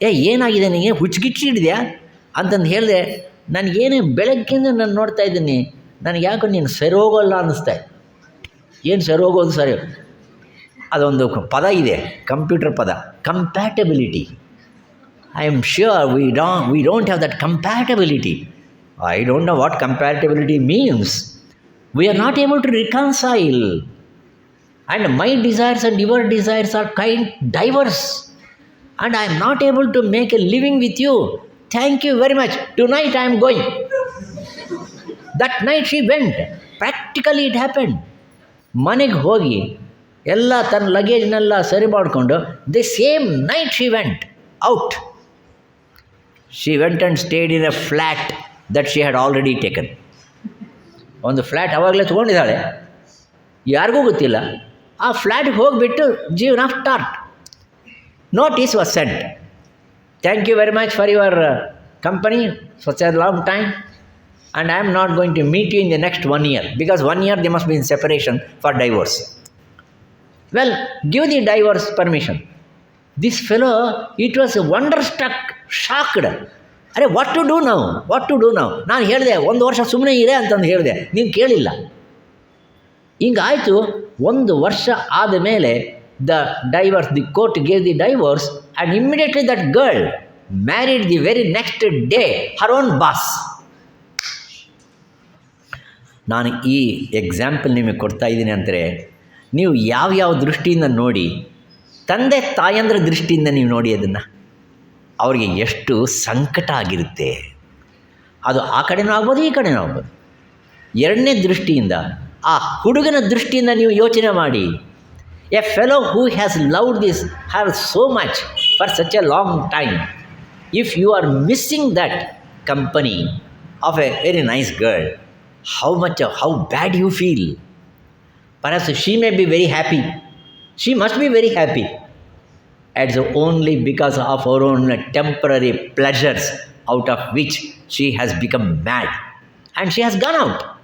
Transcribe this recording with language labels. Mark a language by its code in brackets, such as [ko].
[kn] ಏನಾಗಿದೆ ನಿನಗೆ, ಹುಚ್ಚಿಗಿಚ್ಚಿ ಹಿಡಿದ್ಯಾ ಅಂತಂದು ಹೇಳಿದೆ. ನನಗೇನೇ ಬೆಳಗ್ಗಿಂದ ನಾನು ನೋಡ್ತಾ ಇದ್ದೀನಿ, ನನಗೆ ಯಾಕೋ ನೀನು ಸರೋಗಲ್ಲ ಅನ್ನಿಸ್ತಾ. ಏನು ಸರೋಗೋದು ಸರಿ, ಅದೊಂದು ಪದ ಇದೆ, ಕಂಪ್ಯೂಟರ್ ಪದ, compatibility. [en] I am sure we don't have that compatibility. I don't know what compatibility means. We are not able to reconcile. And my desires and your desires are diverse. And I am not able to make a living with you. Thank you very much. Tonight I am going. That night she went. Practically it happened. [kn] ಮನೆಗೆ ಹೋಗಿ ಎಲ್ಲ ತನ್ನ ಲಗೇಜ್ನೆಲ್ಲ ಸರಿ ಮಾಡಿಕೊಂಡು the same night she went out. [en] She went and stayed in a flat that she had already taken. [kn] ಒಂದು flat ಅವಾಗಲೇ ತೊಗೊಂಡಿದ್ದಾಳೆ, ಯಾರಿಗೂ ಗೊತ್ತಿಲ್ಲ. ಆ ಫ್ಲ್ಯಾಟ್ಗೆ ಹೋಗಿಬಿಟ್ಟು ಜೀವನ start. Notice was scent. [en] Thank you very much for your company such a long time, and I am not going to meet you in the next 1 year, because 1 year they must be in separation for divorce. Well, give the divorce permission. This fellow, it was wonderstruck, shocked. [kn] ಅರೆ what to do ನಾವು ನಾನು ಹೇಳಿದೆ 1 ವರ್ಷ ಸುಮ್ಮನೆ ಇದೆ ಅಂತಂದು ಹೇಳಿದೆ, ನೀವು ಕೇಳಿಲ್ಲ. ಹಿಂಗಾಯಿತು. [en] 1 ವರ್ಷ ಆದ ಮೇಲೆ the court gave the divorce, and immediately that girl married the very next day her own boss. [kn] ನಾನು ಈ ಎಕ್ಸಾಂಪಲ್ ನಿಮಗೆ ಕೊಡ್ತಾ ಇದ್ದೀನಿ ಅಂದರೆ, ನೀವು ಯಾವ ದೃಷ್ಟಿಯಿಂದ ನೋಡಿ, ತಂದೆ ತಾಯಂದ್ರ ದೃಷ್ಟಿಯಿಂದ ನೀವು ನೋಡಿ ಅದನ್ನು, ಅವ್ರಿಗೆ ಎಷ್ಟು ಸಂಕಟ ಆಗಿರುತ್ತೆ. ಅದು ಆ ಕಡೆನೂ ಆಗ್ಬೋದು, ಈ ಕಡೆನೂ ಆಗ್ಬೋದು. ಎರಡನೇ ದೃಷ್ಟಿಯಿಂದ, ಆ ಹುಡುಗನ ದೃಷ್ಟಿಯಿಂದ ನೀವು ಯೋಚನೆ ಮಾಡಿ. [en] A fellow who has loved this have so much for such a long time, if you are missing that company of a very nice girl, how bad you feel. Perhaps she may be very happy. She must be very happy. It's only because of her own temporary pleasures, out of which she has become mad and she has gone out.